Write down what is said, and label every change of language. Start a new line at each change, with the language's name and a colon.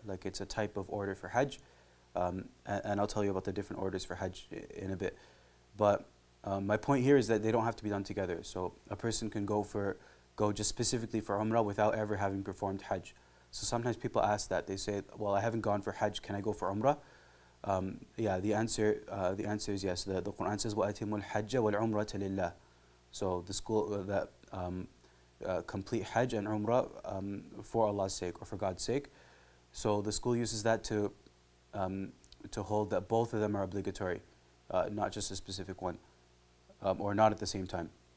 English: Like it's a type of order for Hajj, and I'll tell you about the different orders for Hajj in a bit. But my point here is that they don't have to be done together. So a person can go just specifically for Umrah without ever having performed Hajj. So sometimes people ask that. They say, well, I haven't gone for Hajj, can I go for Umrah? Yeah, the answer is yes. The Quran says,
Arabic: وَأَتِمُّ الْحَجَّ وَالْعُمْرَةَ لِلَّهِ.
English: So the school that complete Hajj and Umrah for Allah's sake or for God's sake. So the school uses that to hold that both of them are obligatory, not just a specific one, or not at the same time.